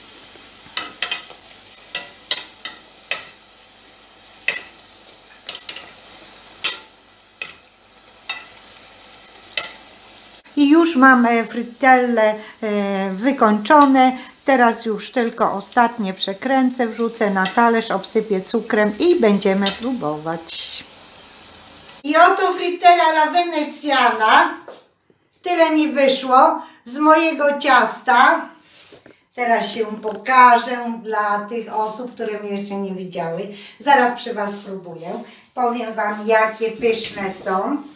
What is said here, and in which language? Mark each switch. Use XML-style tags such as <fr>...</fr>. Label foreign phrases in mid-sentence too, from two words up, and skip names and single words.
<pl>I już mamy frittelle wykończone. Teraz już tylko ostatnie przekręcę, wrzucę na talerz, obsypię cukrem i będziemy próbować. I oto</pl> <it>frittelle alla veneziana.</it> <pl>Tyle mi wyszło z mojego ciasta. Teraz się pokażę dla tych osób, które mnie jeszcze nie widziały. Zaraz przy Was spróbuję. Powiem Wam, jakie pyszne są.</pl>